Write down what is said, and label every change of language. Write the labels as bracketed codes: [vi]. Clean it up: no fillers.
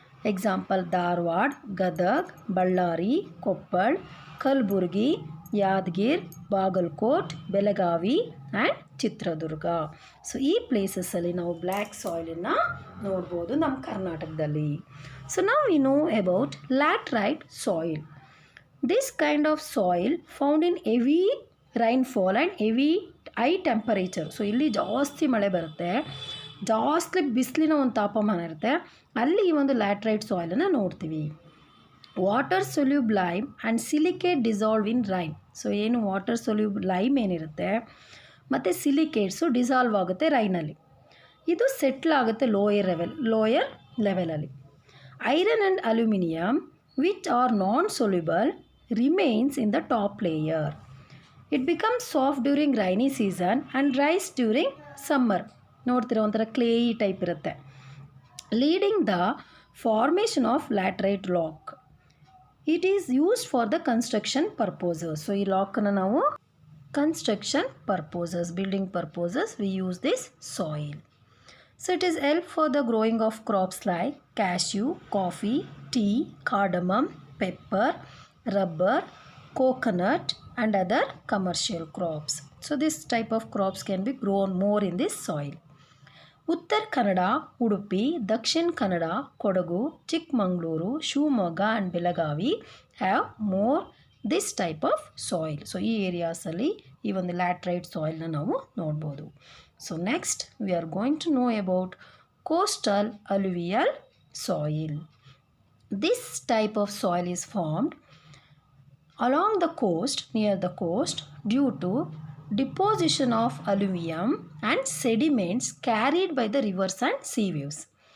[kn] Example Dharwad, Gadag, Ballari, Koppal, Kalaburagi, Yadgir, Bagalkot, Belagavi and Chitradurga. So ಈ ಪ್ಲೇಸಸ್ಸಲ್ಲಿ ನಾವು black ಸಾಯಿಲನ್ನು ನೋಡ್ಬೋದು ನಮ್ಮ ಕರ್ನಾಟಕದಲ್ಲಿ. [en] So ನಾವು we know about laterite soil. This kind of soil found in heavy rainfall and heavy high temperature. [kn] So ಇಲ್ಲಿ ಜಾಸ್ತಿ ಮಳೆ ಬರುತ್ತೆ, ಜಾಸ್ತಿ ಬಿಸಿಲಿನ ಒಂದು ತಾಪಮಾನ ಇರುತ್ತೆ, ಅಲ್ಲಿ ಈ ಒಂದು ಲ್ಯಾಟ್ರೈಟ್ ಸಾಯಿಲನ್ನು ನೋಡ್ತೀವಿ. [en] Water soluble lime and silicate dissolve in rain. [kn] So ಏನು ವಾಟರ್ ಸೊಲ್ಯೂಬ್ ಲೈಮ್ ಏನಿರುತ್ತೆ ಮತ್ತು ಸಿಲಿಕೇಟ್ಸು ಡಿಸಾಲ್ವ್ ಆಗುತ್ತೆ ರೈನಲ್ಲಿ. ಇದು ಸೆಟ್ಲ್ ಆಗುತ್ತೆ ಲೋಯರ್ ಲೆವೆಲಲ್ಲಿ. [en] Iron and aluminium which are non-soluble remains in the top layer. It becomes soft during rainy season and dries during summer. [kn] ನೋಡ್ತೀರ ಒಂಥರ ಕ್ಲೇಯಿ type ಇರುತ್ತೆ, [en] leading the formation of laterite rock. It is used for the construction purposes. So [kn] ಈ ಲಾಕನ್ನು ನಾವು [en] construction purposes, building purposes we use this soil. So it is help for the growing of crops like cashew, coffee, tea, cardamom, pepper, rubber, coconut and other commercial crops. So this type of crops can be grown more in this soil. Uttar Kannada, Udupi, Dakshin Kannada, Kodagu, Chikmagaluru, Shivamogga and Belagavi have more this type of soil. [kn] So ಈ ಏರಿಯಾಸಲ್ಲಿ ಈ ಒಂದು laterite ಸಾಯಿಲ್ನ ನಾವು ನೋಡ್ಬೋದು. [en] So next we are going to know about coastal alluvial soil. This type of soil is formed along the coast, near the coast, due to deposition of alluvium and sediments carried by the rivers and sea waves.